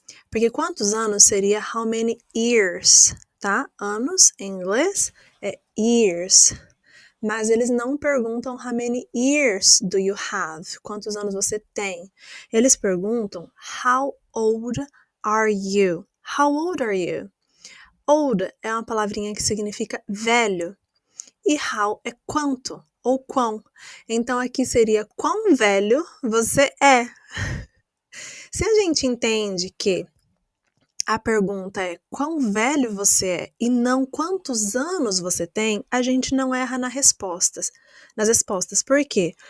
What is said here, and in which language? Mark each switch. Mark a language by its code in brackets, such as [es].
[pt] Porque quantos anos seria [en] how many years, [pt] tá? Anos, em inglês, é years. Mas eles não perguntam [en] how many years do you have? [pt] Quantos anos você tem? Eles perguntam [en] how old are you? How old are you? [pt] Old é uma palavrinha que significa velho. E how é quanto ou quão. Então aqui seria quão velho você é. Se a gente entende que a pergunta é quão velho você é e não quantos anos você tem, a gente não erra nas respostas. Por quê?